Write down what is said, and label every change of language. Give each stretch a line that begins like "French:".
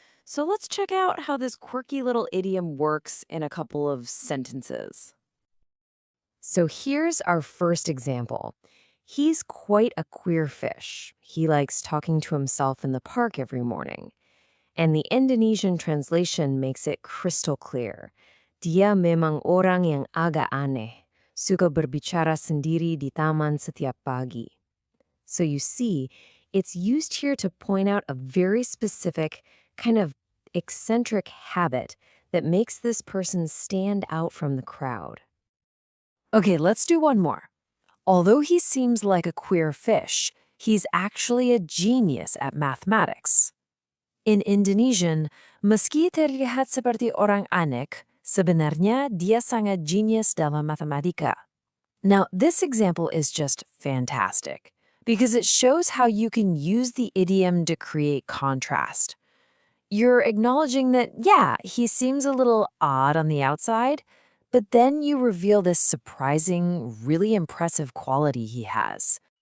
English: So let's check out how this quirky little idiom works in a couple of sentences. So here's our first example. He's quite a queer fish. He likes talking to himself in the park every morning. And the Indonesian translation makes it crystal clear.
Indonesian: Dia memang orang yang agak aneh, suka berbicara sendiri di taman setiap pagi.
English: So you see, it's used here to point out a very specific, kind of eccentric habit that makes this person stand out from the crowd. Okay, let's do one more. Although he seems like a queer fish, he's actually a genius at mathematics. In Indonesian,
Indonesian: meski terlihat seperti orang aneh, sebenarnya dia sangat genius dalam matematika.
English: Now, this example is just fantastic because it shows how you can use the idiom to create contrast. You're acknowledging that, yeah, he seems a little odd on the outside, but then you reveal this surprising, really impressive quality he has.